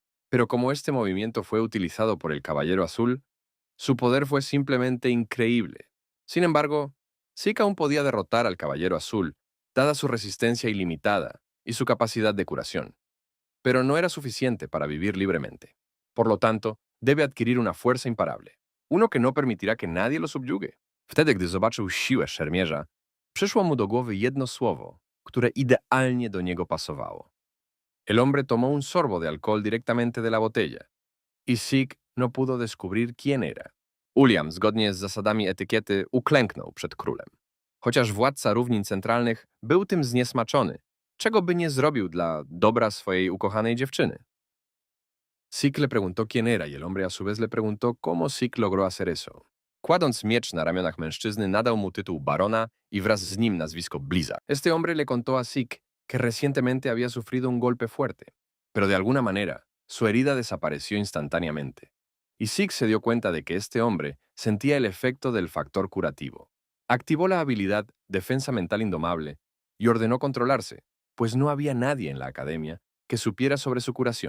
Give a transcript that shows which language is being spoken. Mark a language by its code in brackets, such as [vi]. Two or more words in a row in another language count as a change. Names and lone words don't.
[es] Pero como este movimiento fue utilizado por el Caballero Azul, su poder fue simplemente increíble. Sin embargo, Sig aún podía derrotar al Caballero Azul, dada su resistencia ilimitada y su capacidad de curación. Pero no era suficiente para vivir libremente. Por lo tanto, debe adquirir una fuerza imparable, uno que no permitirá que nadie lo subyugue. [pl] Wtedy, gdy zobaczył siłę szermierza, przyszło mu do głowy jedno słowo, które idealnie do niego pasowało. [es] El hombre tomó un sorbo de alcohol directamente de la botella, y Sig no pudo descubrir quién era. [pl] William, zgodnie z zasadami etykiety, uklęknął przed królem. Chociaż władca równin centralnych był tym zniesmaczony, czego by nie zrobił dla dobra swojej ukochanej dziewczyny. [es] Sik le preguntó quién era y el hombre a su vez le preguntó cómo Sik logró hacer eso. [pl] Kładąc miecz na ramionach mężczyzny, nadał mu tytuł barona y wraz z nim nazwisko Blizzard. [es] Este hombre le contó a Sik que recientemente había sufrido un golpe fuerte, pero de alguna manera su herida desapareció instantáneamente. Y Sik se dio cuenta de que este hombre sentía el efecto del factor curativo. Activó la habilidad Defensa Mental Indomable y ordenó controlarse, pues no había nadie en la academia que supiera sobre su curación.